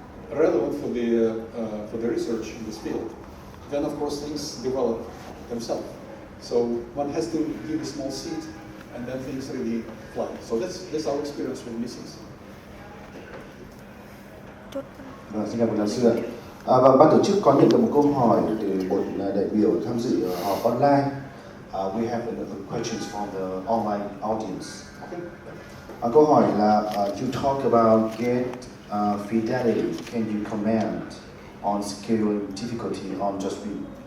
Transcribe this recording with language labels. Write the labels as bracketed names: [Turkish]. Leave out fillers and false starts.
[English] relevant for the research in this field, then of course things develop themselves. So one has to give a small seed, and then things really fly. So that's our experience with missiles. [Vietnamese] Vâng, xin cảm ơn giáo sư ạ. Và ban tổ chức có nhận được một câu hỏi từ một đại biểu tham dự họp online. [English] We have questions from the online audience. [Vietnamese] Câu hỏi là [English] you talk about gate fidelity. Can you comment on scale difficulty on just read?